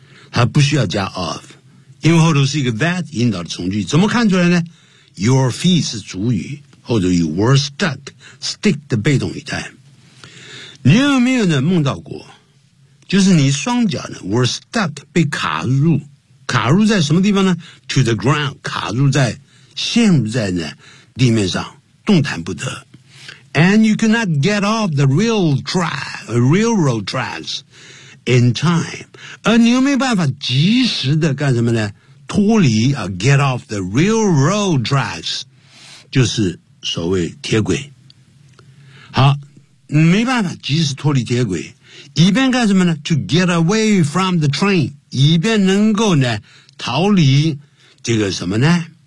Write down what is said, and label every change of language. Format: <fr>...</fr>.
<zh>它不需要加 of 因为后头是一个 that 引导的从句怎么看出来呢 your feet 是主语后头有 were stuck stick 的被动语态你有没有呢梦到过就是你双脚呢 were stuck 被卡入卡入在什么地方呢</zh> <en>to the ground</en> <zh>卡入在陷入在呢地面上动弹不得。</zh> <en>And you cannot get off the railroad tracks in time.</en> <zh>而你又没办法及时的干什么呢？脱离啊 ，</zh> <en>get off the railroad tracks，</en> <zh>就是所谓铁轨。好，没办法及时脱离铁轨，以便干什么呢 ？</zh> <en>To get away from the train，</en> <zh>以便能够呢逃离这个什么呢？</zh>